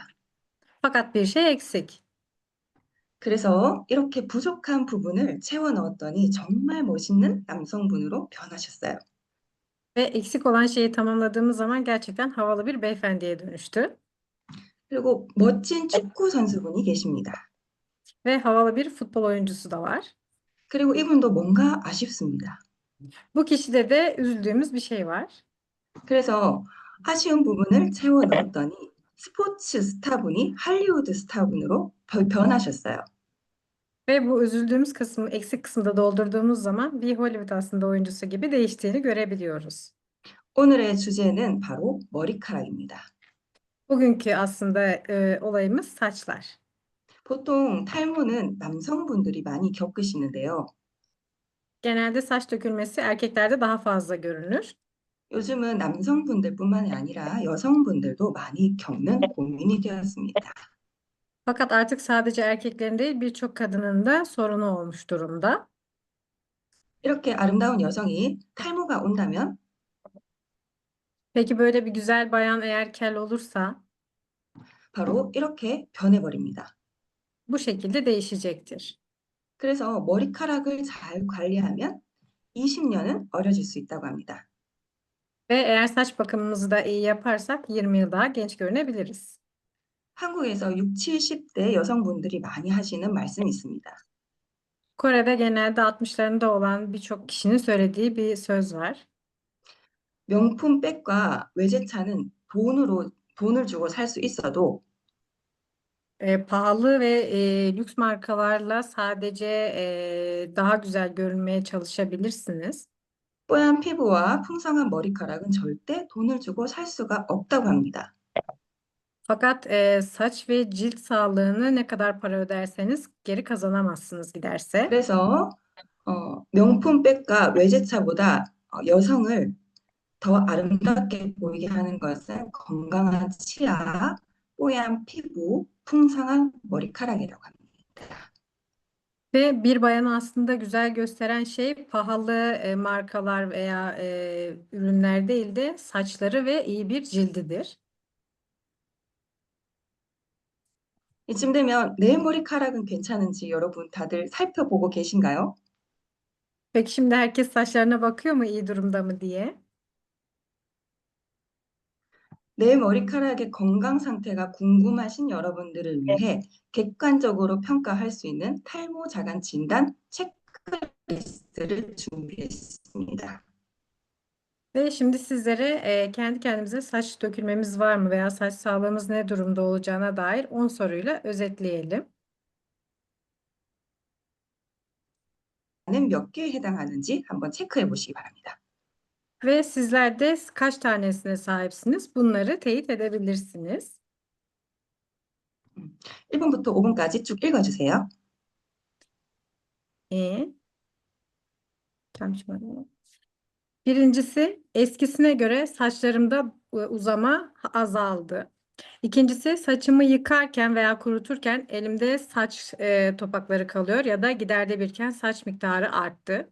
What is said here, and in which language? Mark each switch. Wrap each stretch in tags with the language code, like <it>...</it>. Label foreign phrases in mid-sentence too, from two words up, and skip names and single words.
<tr>Fakat bir şey eksik.</tr> <ko>그래서 이렇게 부족한 부분을 채워 넣었더니 정말 멋있는 남성분으로 변하셨어요.</ko> <tr>Ve eksik olan şeyi tamamladığımız zaman gerçekten havalı bir beyefendiye dönüştü.</tr> <ko>그리고 멋진 축구 선수분이 계십니다.</ko> <tr>Ve havalı bir futbol oyuncusu da var.</tr> <ko>그리고 이분도 뭔가 아쉽습니다.</ko> <tr>Bu kişide de üzüldüğümüz bir şey var.</tr> <ko>그래서 아쉬운 부분을 채워 넣었더니 스포츠 스타분이 할리우드 스타분으로 변하셨어요.</ko> <tr>Ve bu üzüldüğümüz kısmı, eksik kısmı da doldurduğumuz zaman bir Hollywood aslında oyuncusu gibi değiştiğini görebiliyoruz.</tr> <ko>오늘의 주제는 바로 머리카락입니다.</ko> <tr>Bugünkü aslında olayımız saçlar.</tr> <ko>보통 탈모는 남성분들이 많이 겪으시는데요.</ko> <tr>Genelde saç dökülmesi erkeklerde daha fazla görünür.</tr> <ko>요즘은 남성분들뿐만이 아니라 여성분들도 많이 겪는 고민이 되었습니다.</ko> <tr>Fakat artık sadece erkeklerin değil birçok kadının da sorunu olmuş durumda.</tr> <ko>이렇게 아름다운 여성이 탈모가 온다면</ko> <tr>Peki böyle bir güzel bayan eğer kel olursa</tr> <ko>바로 이렇게 변해버립니다.</ko> <tr>bu şekilde değişecektir.</tr> <ko>그래서 머리카락을 잘 관리하면 20년은 어려질 수 있다고 합니다.</ko> <tr>Ve eğer saç bakımımızı da iyi yaparsak 20 yıl daha genç görünebiliriz.</tr> <ko>한국에서 6, 70대 여성분들이 많이 하시는 말씀이 있습니다.</ko> <tr>Kore'de genelde 60'larında olan birçok kişinin söylediği bir söz var.</tr> <ko>명품 백과 외제차는 돈을 주고 살 수 있어도</ko> <tr>Pahalı ve lüks markalarla sadece daha güzel görünmeye çalışabilirsiniz.</tr> <ko>뽀얀 피부와 풍성한 머리카락은 절대 돈을 주고 살 수가 없다고 합니다.</ko> <tr>Fakat saç ve cilt sağlığını ne kadar para öderseniz geri kazanamazsınız giderse.</tr> <ko>그래서 명품백과 외제차보다 여성을 더 아름답게 보이게 하는 것은 건강한 치아, 뽀얀 pi부, 풍성한 머리카락이라고 합니다.</ko> <tr>Ve bir bayanı aslında güzel gösteren şey pahalı markalar veya ürünler değil de saçları ve iyi bir cildidir.</tr> <ko>이쯤 되면 내 머리카락은 괜찮은지 여러분 다들 살펴보고 계신가요?</ko> <tr>Peki şimdi herkes saçlarına bakıyor mu iyi durumda mı diye?</tr> <ko>내 머리카락의 건강 상태가 궁금하신 여러분들을 위해 객관적으로 평가할 수 있는 탈모 자간 진단 체크리스트를 준비했습니다.</ko> <tr>Ve şimdi sizlere kendi kendimize saç dökülmemiz var mı veya saç sağlığımız ne durumda olacağına dair 10 soruyla özetleyelim.</tr> <ko>는 몇 개에 해당하는지 한번 체크해 보시기 바랍니다.</ko> <tr>Ve sizler de kaç tanesine sahipsiniz? Bunları teyit edebilirsiniz.</tr> <ko>1번부터 5번까지 쭉 읽어주세요. E, 잠시만요.</ko> <tr>Birincisi, eskisine göre saçlarımda uzama azaldı. İkincisi, saçımı yıkarken veya kuruturken elimde saç topakları kalıyor ya da giderde biriken saç miktarı arttı.</tr>